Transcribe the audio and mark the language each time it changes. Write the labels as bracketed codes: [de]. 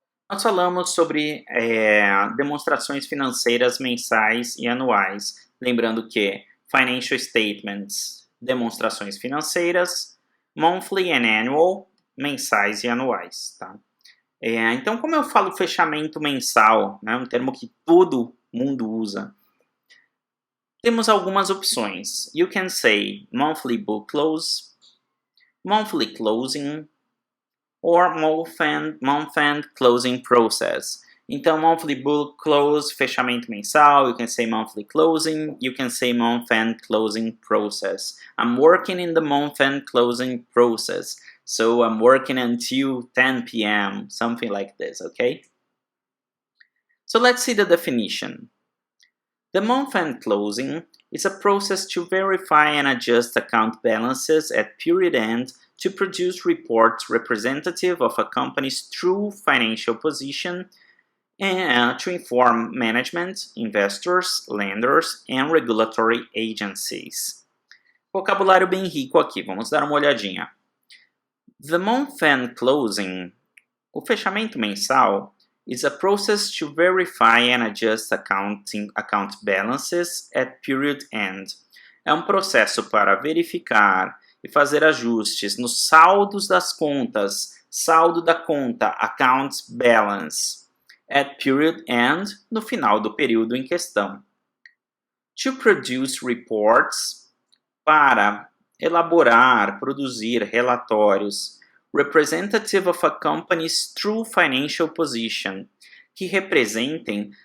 [pt] Nós falamos sobre demonstrações financeiras mensais e anuais, lembrando que financial statements, demonstrações financeiras, [en] monthly and annual, [pt] mensais e anuais. Tá? Então, como eu falo fechamento mensal, né, um termo que todo mundo usa, temos algumas opções. [en] You can say monthly book close, monthly closing, or month-end closing process. Então, monthly book close, [pt] fechamento mensal, [en] you can say monthly closing, you can say month-end closing process. I'm working in the month-end closing process, so I'm working until 10 p.m., something like this, okay? So let's see the definition. The month-end closing is a process to verify and adjust account balances at period end to produce reports representative of a company's true financial position and to inform management, investors, lenders, and regulatory agencies. [pt] Vocabulário bem rico aqui, vamos dar uma olhadinha. [en] The month-end closing, [pt] o fechamento mensal, [en] is a process to verify and adjust account balances at period end. [pt] É um processo para verificar e fazer ajustes nos saldos das contas, saldo da conta, account balance, [en] at period end, [pt] no final do período em questão. [en] To produce reports, [pt] para elaborar, produzir relatórios, [en] representative of a company's true financial position, [pt] que representem.